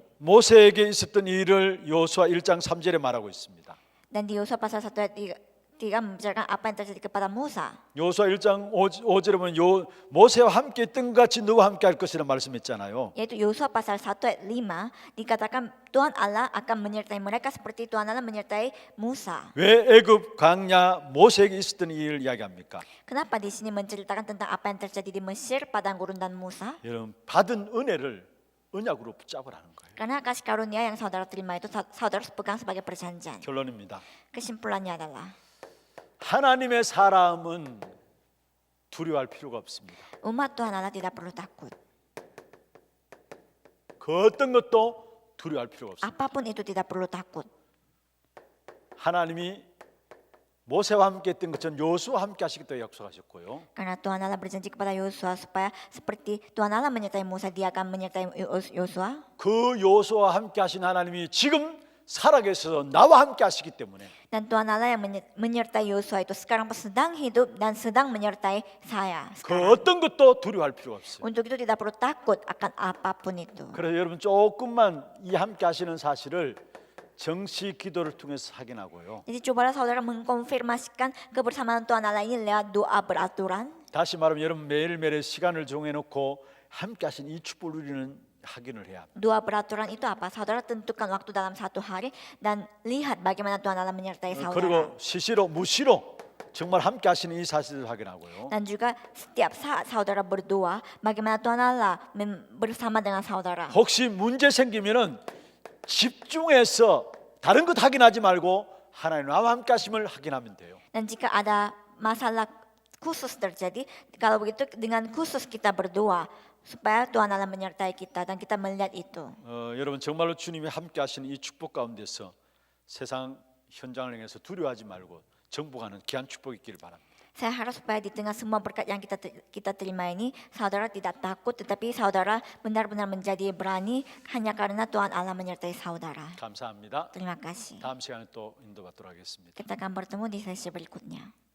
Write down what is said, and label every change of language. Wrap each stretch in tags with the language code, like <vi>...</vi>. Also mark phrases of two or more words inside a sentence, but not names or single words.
<ko>모세에게 있었던 일을 여호수아 1장 3절에 말하고 있습니다.</ko> <id>Dan di Yosua pasal 1 ayat tidak membicarakan apa yang terjadi kepada Musa.</id> <ko>여호수아 1장 5절에 보면 모세와 함께 있던 것 같이 너와 함께 할 것이라 말씀했잖아요.</ko> <id>Yaitu Yosua pasal 1 ayat 5 dikatakan Tuhan Allah akan menyertai mereka seperti Tuhan Allah menyertai Musa.</id> <ko>왜 애굽 광야 모세에게 있었던 일을 이야기합니까?</ko> <id>Kenapa di sini menceritakan tentang apa yang terjadi di Mesir, padang gurun dan Musa?</id> <ko>여러분 받은 은혜를 언약으로 붙잡으라는 거예요.</ko> <id>Karena kasih karunia yang saudara terima itu saudara harus pegang sebagai perjanjian.</id> <ko>결론입니다.</ko> <id>Kesimpulannya adalah</id> <ko>하나님의 사람은 두려워할 필요가 없습니다.</ko> <id>umat Tuhan Allah tidak perlu takut.</id> <ko>그 어떤 것도 두려워할 필요가 없습니다.</ko> <id>Apapun itu tidak perlu takut.</id> <ko>하나님이 모세와 함께 했던 것처럼 여호수아와 함께 하시겠다고 약속하셨고요.</ko> <id>Karena Tuhan Allah berjanji kepada Yosua supaya seperti Tuhan Allah menyertai Musa, Dia akan menyertai Yosua.</id> <ko>그 여호수아와 함께 하신 하나님이 지금 살아계셔서 나와 함께 하시기 때문에</ko> <id>Dan Tuhan Allah yang menyertai Yosua itu sekarang sedang hidup dan sedang menyertai saya.</id> <ko>그</ko> <id>sekarang.</id> <ko>어떤 것도 두려워할 필요가 없어요.</ko> <id>Untuk itu tidak perlu takut akan apapun itu.</id> <ko>그래서 여러분 조금만 이 함께 하시는 사실을 정시 기도를 통해서 확인하고요.</ko> <id>Jadi cobalah saudara mengkonfirmasikan kebersamaan Tuhan Allah ini lewat doa beraturan.</id> <ko>다시 말하면 여러분 매일매일 시간을 정해놓고 함께 하신 이 축복을 우리는 확인을 해야 합니다.</ko> <id>Doa beraturan itu apa? Saudara tentukan waktu dalam satu hari dan lihat bagaimana Tuhan Allah menyertai saudara.</id> <ko>그리고 시시로 무시로 정말 함께 하시는 이 사실을 확인하고요.</ko> <id>Dan juga setiap saat saudara berdoa, bagaimana Tuhan Allah bersama dengan saudara.</id> <ko>혹시 문제 생기면은 집중해서 다른 것 확인하지 말고 하나님 나와 함께 하심을 확인하면 돼요.</ko> <id>Dan jika ada masalah khusus terjadi, kalau begitu dengan khusus kita berdoa supaya Tuhan Allah menyertai kita dan kita melihat itu.</id> <ko>여러분 정말로 주님이 함께 하시는 이 축복 가운데서 세상 현장을 향해서 두려워하지 말고 정복하는 귀한 축복이 있기를 바랍니다.</ko> <id>Saya harap supaya di tengah semua berkat yang kita terima ini, saudara tidak takut, tetapi saudara benar-benar menjadi berani hanya karena Tuhan Allah menyertai saudara.</id> <ko>감사합니다.</ko> <id>Terima kasih.</id> <ko>다음 시간에 또 인도받도록 하겠습니다.</ko> <id>Kita akan bertemu di sesi berikutnya.</id>